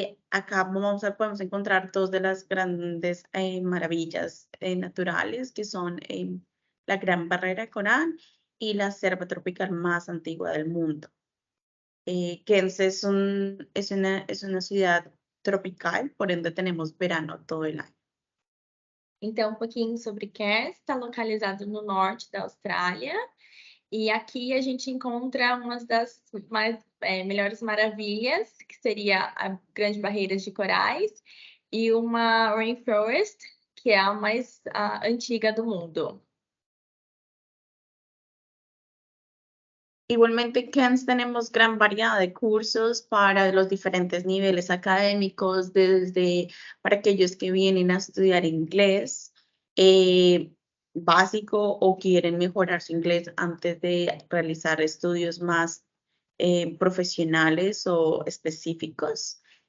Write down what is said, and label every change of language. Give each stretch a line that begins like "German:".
Spanish: Acá podemos encontrar dos de las grandes maravillas naturales, que son la Gran Barrera de Coral y la selva tropical más antigua del mundo. Cairns es una ciudad tropical, por ende tenemos verano todo el año.
Portuguese: Então, um pouquinho sobre Cairns, está localizado no norte da Austrália, e aqui a gente encontra uma das melhores maravilhas, que seria a Grande Barreira de Corais, e uma Rainforest, que é a mais antiga do mundo.
Spanish: Igualmente en Cairns tenemos gran variedad de cursos para los diferentes niveles académicos, desde para aquellos que vienen a estudiar inglés básico o quieren mejorar su inglés antes de realizar estudios más profesionales o específicos.